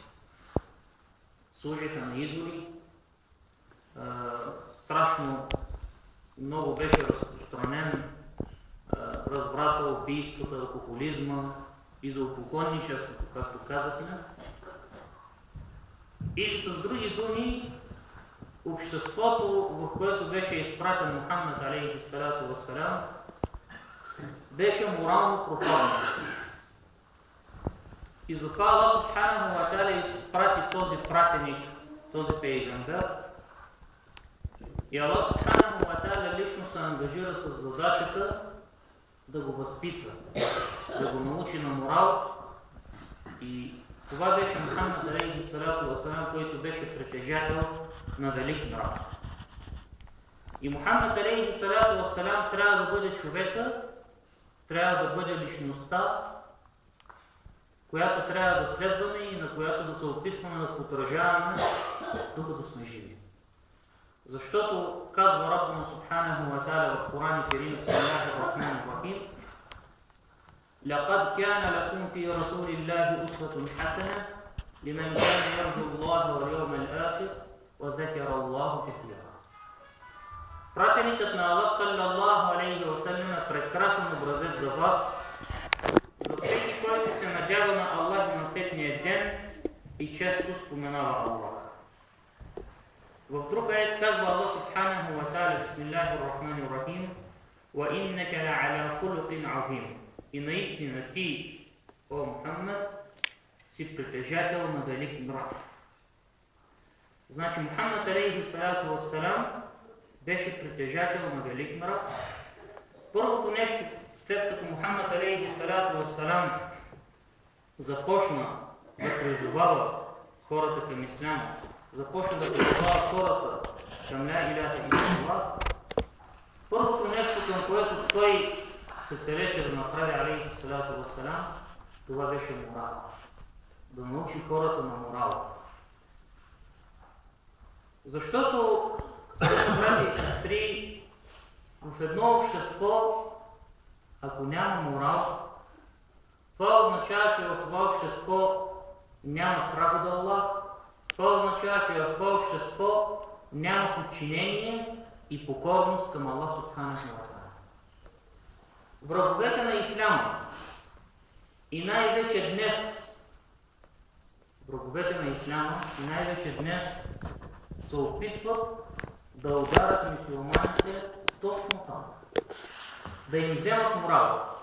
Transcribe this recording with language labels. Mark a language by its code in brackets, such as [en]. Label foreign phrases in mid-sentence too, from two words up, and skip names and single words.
[bg] Служиха на идоли, страшно много беше разпространен разврата, убийствата, алкохолизма, идолопоклонничеството, както казахме. Или с други думи, обществото, в което беше изпратен Мухаммад [ar] عليه الصلاة والسلام, [bg] беше морално пропаднало. И затова Аллах [ar] سبحانه وتعالى [bg] изпрати този пратеник, този пейгамбер. И Аллах [ar] سبحانه وتعالى [bg] лично се ангажира с задачата да го възпитва, да го научи на морал. И това беше Мухаммад [ar] عليه الصلاة والسلام, [bg] който беше притежател на велик нрав. И Мухаммад [ar] عليه الصلاة والسلام [bg] трябва да бъде човека, трябва да бъде личността, която трябва да следваме и на която да се опитваме да подражаваме, докато сме живи. Защото казва [ar] ربنا سبحانه وتعالى [bg] в Коран Керим, [ar] بسم الله الرحمن الرحيم: لقد كان لكم في رسول الله أسوة حسنة لمن كان يرجو الله واليوم الآخر وذكر الله كثيرا. [bg] Пратеникът на Аллах [ar] صلى الله عليه وسلم [bg] е прекрасен образец за вас, за всеки, който се надява на Аллах на сетния ден и често споменава Аллах. В друг аят казва Аллах [ar] سبحانه وتعالى, بسم الله الرحمن الرحيم: وَإِنَّكَ لَعَلَى خُلُقٍ عَظِيمٍ. [bg] И наистина ти, о Мухаммад, си притежател на велик нрав. Значи Мухаммад [ar] عليه الصلاة والسلام [bg] беше притежател на велик нрав. Първото нещо, след като Мухаммад [ar] عليه الصلاة والسلام [bg] започна да призовава хората към исляма, започна да призовава хората към [ar] لا إله إلا الله, [bg] първото нещо, към което той се целеше да направи [ar] عليه الصلاة والسلام, [bg] това беше морал. Да научи хората на морал. Защото, брати и сестри, в едно общество, ако няма морал, това означава, че в това общество няма страх от Аллах, това означава, че в това общество няма подчинение и покорност към Аллах [ar] سبحانه وتعالى. [bg] Враговете на исляма и най-вече днес се опитват да ударят мюсюлманите точно там, да им вземат морал.